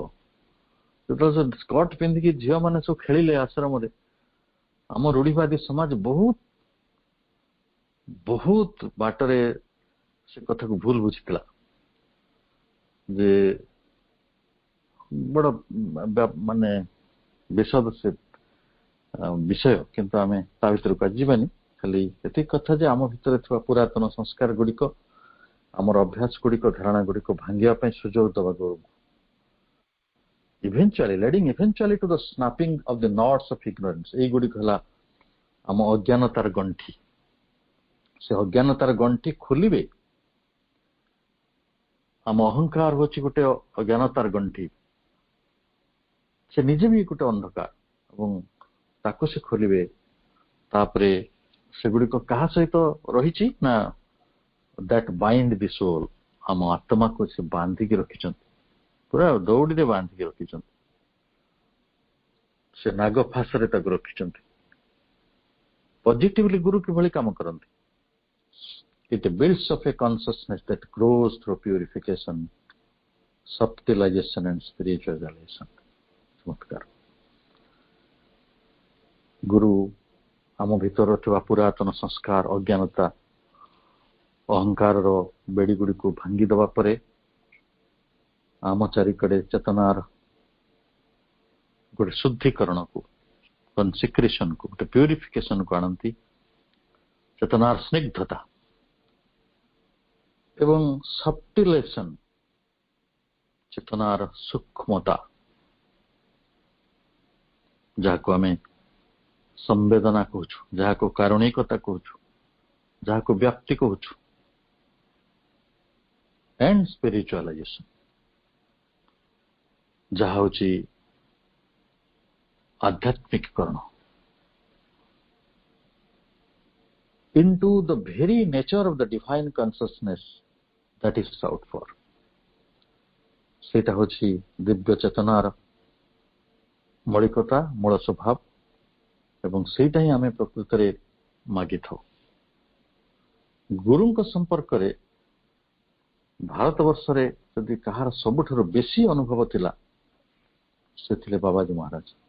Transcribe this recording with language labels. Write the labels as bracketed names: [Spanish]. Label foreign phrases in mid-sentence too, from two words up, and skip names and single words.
[Odia] ଯେତେବେଳେ ସ୍କର୍ଟ ପିନ୍ଧିକି ଝିଅ ମାନେ ସବୁ ଖେଳିଲେ ଆଶ୍ରମରେ, ଆମ ରୂଢିବାଦୀ ସମାଜ ବହୁତ ବହୁତ ବାଟରେ ସେ କଥାକୁ ଭୁଲ ବୁଝିଥିଲା, ଯେ ବଡ ମାନେ ବିଷଦ ସେ ବିଷୟ, କିନ୍ତୁ ଆମେ ତା ଭିତରକୁ ଆଜି ଯିବାନି। ଖାଲି ଏତିକି କଥା ଯେ ଆମ ଭିତରେ ଥିବା ପୁରାତନ ସଂସ୍କାର ଗୁଡିକ, ଆମର ଅଭ୍ୟାସ ଗୁଡିକ, ଧାରଣା ଗୁଡିକ ଭାଙ୍ଗିବା ପାଇଁ ସୁଯୋଗ ଦେବା ଗୁରୁଙ୍କୁ। [English] eventually to the snapping of the knots of ignorance। [Odia] ଏଇଗୁଡିକ ହେଲା ଆମ ଅଜ୍ଞାନତାର ଗଣ୍ଠି। ସେ ଅଜ୍ଞାନତାର ଗଣ୍ଠି ଖୋଲିବେ। ଆମ ଅହଙ୍କାର ହଉଛି ଗୋଟେ ଅଜ୍ଞାନତାର ଗଣ୍ଠି, ସେ ନିଜେ ବି ଗୋଟେ ଅନ୍ଧକାର, ଏବଂ ତାକୁ ସେ ଖୋଲିବେ। ତାପରେ ସେଗୁଡିକ କାହା ସହିତ ରହିଛି ନା [English] that bind the soul, [Odia] ଆମ ଆତ୍ମାକୁ ସେ ବାନ୍ଧିକି ରଖିଛନ୍ତି, ପୁରା ଦୌଡ଼ିରେ ବାନ୍ଧିକି ରଖିଛନ୍ତି, ସେ ନାଗ ଫାଶରେ ତାକୁ ରଖିଛନ୍ତି। ପଜିଟିଭଲି ଗୁରୁ କିଭଳି କାମ କରନ୍ତି? [English] It builds up a consciousness that grows through purification, subtilization and spiritualization। [Odia] ଚମତ୍କାର। ଗୁରୁ ଆମ ଭିତର ଥିବା ପୁରାତନ ସଂସ୍କାର, ଅଜ୍ଞାନତା, ଅହଙ୍କାରର ବେଡି ଗୁଡିକୁ ଭାଙ୍ଗି ଦେବା ପରେ ଆମ ଚାରିକଡେ ଚେତନାର ଗୋଟେ ଶୁଦ୍ଧିକରଣକୁ, କନସିକ୍ରେସନକୁ, ଗୋଟେ ପ୍ୟୁରିଫିକେସନକୁ ଆଣନ୍ତି। ଚେତନାର ସ୍ନିଗ୍ଧତା ଏବଂ ସବଟିଲେସନ, ଚେତନାର ସୂକ୍ଷ୍ମତା, ଯାହାକୁ ଆମେ ସମ୍ବେଦନା କହୁଛୁ, ଯାହାକୁ କାରୁଣିକତା କହୁଛୁ, ଯାହାକୁ ବ୍ୟାପ୍ତି କହୁଛୁ, [English] and spiritualization, [Odia] ଯାହା ହଉଛି ଆଧ୍ୟାତ୍ମିକକରଣ, [English] into the very nature of the divine consciousness that is sought for। [Odia] ସେଇଟା ହଉଛି ଦିବ୍ୟ ଚେତନାର ମୌଳିକତା, ମୂଳ ସ୍ୱଭାବ, ଏବଂ ସେଇଟା ହିଁ ଆମେ ପ୍ରକୃତରେ ମାଗିଥାଉ। ଗୁରୁଙ୍କ ସମ୍ପର୍କରେ ଭାରତବର୍ଷରେ ଯଦି କାହାର ସବୁଠାରୁ ବେଶୀ ଅନୁଭବ ଥିଲା, ସେ ଥିଲେ ବାବାଜୀ ମହାରାଜ।